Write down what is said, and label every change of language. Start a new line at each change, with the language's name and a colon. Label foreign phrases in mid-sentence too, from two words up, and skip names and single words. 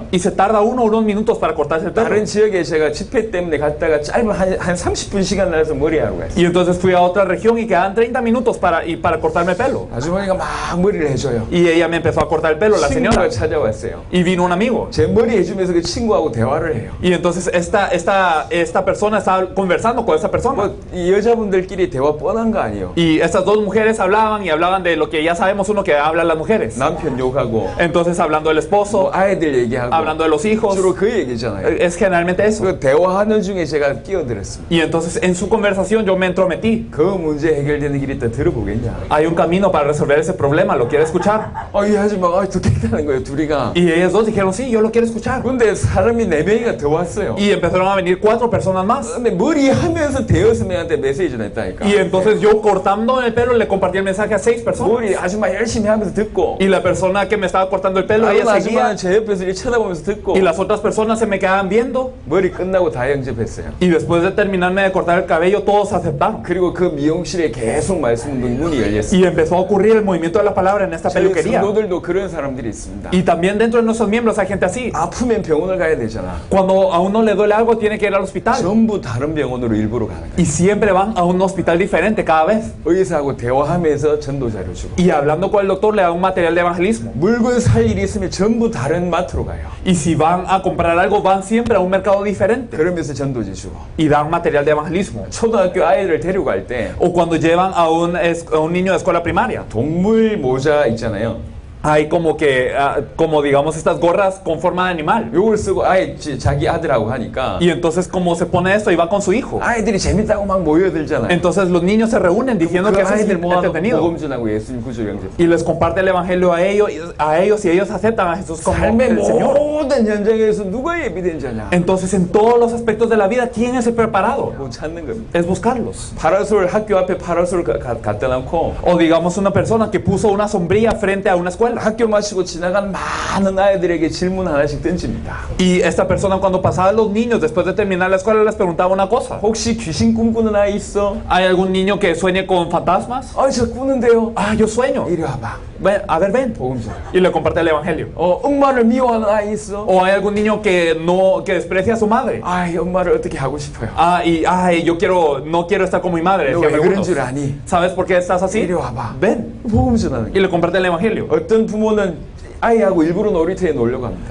Spanish: Y se tarda unos minutos para cortarse el pelo.
Korean: 다른 지역에 제가 집회 때문에 갔다가 짧은 한 30분 시간 나서 머리 하러 갔어요.
Spanish: Y entonces fui a otra región y quedaban 30 minutos para cortarme el pelo.
Korean: 아주머니가 막 머리를 해줘요.
Spanish: Y ella me empezó a cortar el pelo, la señora.
Korean: 친구가 찾아왔어요.
Spanish: Y vino un amigo.
Korean: 제 머리 해주면서 그 친구하고 대화를 해요.
Spanish: Y entonces esta persona estaba conversando con esa persona.
Korean: 이 여자분들끼리 대화 뻔한 거 아니에요.
Spanish: Y estas dos mujeres hablaban y hablaban de lo que ya sabemos uno que hablan las mujeres.
Korean: 남편 욕하고
Spanish: Entonces hablando del esposo,
Korean: 아이들 얘기하고
Spanish: hablando de los hijos,
Korean: 주로 그 얘기잖아요.
Spanish: es generalmente eso.
Korean: 그 대화하는 중에 제가 끼어들었습니다.
Spanish: Y entonces en su conversación yo me entrometí.
Korean: 그 문제 해결되는 길이 있다 들어보겠냐?
Spanish: Hay un camino para resolver ese problema, ¿lo quiere escuchar?
Korean: 이 하지마, 듣겠다는 거예요, 둘이가.
Spanish: Y ellas dos dijeron, sí, yo lo quiero escuchar.
Korean: 근데 사람이 4명이가 더 왔어요.
Spanish: Y empezaron a venir 4 personas más.
Korean: 근데 머리 하면서 대여섯 명한테 메시지를 했다니까.
Spanish: Y entonces yo cortando el pelo le compartí el mensaje a 6 personas.
Korean: 머리 아줌마 열심히 하면서 듣고.
Spanish: Y la persona que me estaba cortando el pelo,
Korean: 다른
Spanish: ella seguía.
Korean: 아줌마는 제 옆에서 이렇게 쳐다보면서 듣고.
Spanish: Y las otras personas se me quedaban viendo.
Korean: 머리 끝나고 다 영접했어요.
Spanish: Y después de terminarme de cortar el cabello, todos aceptaron.
Korean: 그리고 그 미용실에 계속 말씀 문이 열렸어요.
Spanish: Y empezó a ocurrir el movimiento de la palabra en esta
Korean: 저희
Spanish: peluquería.
Korean: 성도들도 그런 사람들이 있습니다.
Spanish: Y también dentro de nuestros miembros hay gente así.
Korean: 아프면 병원을 가야 되잖아.
Spanish: Cuando a uno le duele algo, tiene que ir al hospital.
Korean: 전부 다른 병원으로 일부러 가는 거예요.
Spanish: Y siempre van a un hospital diferente cada vez.
Korean: 의사하고 대화하면서 전도자료 주고.
Spanish: Y hablando con el doctor, le da un material de evangelismo.
Korean: 물건 살 일이 있으면 전부 다른 마트로 가요.
Spanish: Y si van a comprar algo, van siempre a un mercado diferente.
Korean: 그러면서 전도지 주고.
Spanish: Y dan material de evangelismo.
Korean: 초등학교 아이를 데려갈 때
Spanish: O cuando llevan a un niño de escuela primaria.
Korean: 동물 모자 있잖아요.
Spanish: Hay como que, como digamos, estas gorras con forma de animal.
Korean: 요걸 쓰고 자기 아들하고 하니까
Spanish: Y entonces como se pone esto y va con su hijo.
Korean: 아이들이 재밌다고 막 모여들잖아요.
Spanish: Entonces los niños se reúnen diciendo que
Korean: 그
Spanish: eso es
Korean: 아이들 모아놓고
Spanish: entretenido.
Korean: 복음 전하고 예수님 구주 영접.
Spanish: Y les comparte el evangelio a ellos y ellos aceptan a Jesús como
Korean: 삶의
Spanish: el Señor.
Korean: 모든 현장에서 누가 예비된 자냐?
Spanish: Entonces en todos los aspectos de la vida, ¿quién es el preparado?
Korean: 뭐 찾는 겁니다.
Spanish: Es buscarlos.
Korean: 파라솔 학교 앞에 파라솔 갖다 놓고
Spanish: O digamos una persona que puso una sombrilla frente a una escuela.
Korean: 학교 마치고 지나간 많은 아이들에게 질문 하나씩 던집니다.
Spanish: Y esta persona cuando pasaba a los niños después de terminar la escuela les preguntaba una cosa.
Korean: 혹시 귀신 꿈꾸는 아이 있어?
Spanish: ¿Hay algún niño que sueñe con fantasmas?
Korean: 저 꾸는데요.
Spanish: Ah, yo sueño.
Korean: 이리 와봐.
Spanish: Ven, a ver, ven.
Korean: 복음 전해.
Spanish: Y le comparte el evangelio.
Korean: 엄마를 미워하는 아이 있어?
Spanish: O hay algún niño que desprecia a su madre.
Korean: 엄마를 어떻게 하고 싶어요?
Spanish: No quiero estar como mi madre.
Korean: 너
Spanish: decía
Korean: 왜 그런
Spanish: algunos.
Korean: 줄 아니?
Spanish: ¿Sabes por qué estás así?
Korean: 이리 와봐.
Spanish: Ven.
Korean: 복음 전하는
Spanish: Y le comparte el evangelio.
Korean: 어떤 부모는 아이하고 일부러 놀이터에 놀려고 합니다.